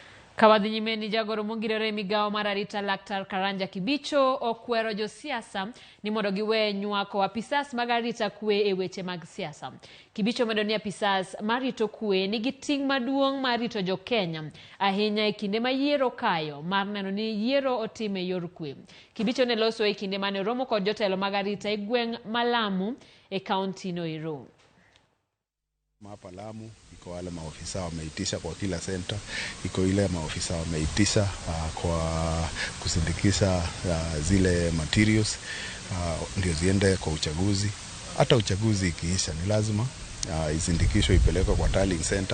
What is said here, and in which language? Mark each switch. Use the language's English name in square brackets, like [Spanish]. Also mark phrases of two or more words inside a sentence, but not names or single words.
[Luo (Kenya and Tanzania)] Kawadhinyimeni jagoro mongirore migao mar arita Laktar Karanja Kibicho okwero josiasa ni mondo giwe nywako apisas mag arita kwe e weche mag siasa. Kibicho medo ni apisas marito kwe nigi ting' maduong' mar rito jo Kenya ahinya e kinde ma yiero kayo mar neno ni yiero otime yor kwe. Kibicho ne loso e kinde mane romo kod jotelo mag arita e gweng' Malamu e kaunti no ero. [Swahili] Hapa Lamu iko wale maofisa wameitisha kwa kila center, iko ile maofisa wameitisha kwa kusindikisha zile materials ndio ziende kwa uchaguzi. Hata uchaguzi ikiisha ni lazima izindikishwe ipelekwe kwa [English] tallying center.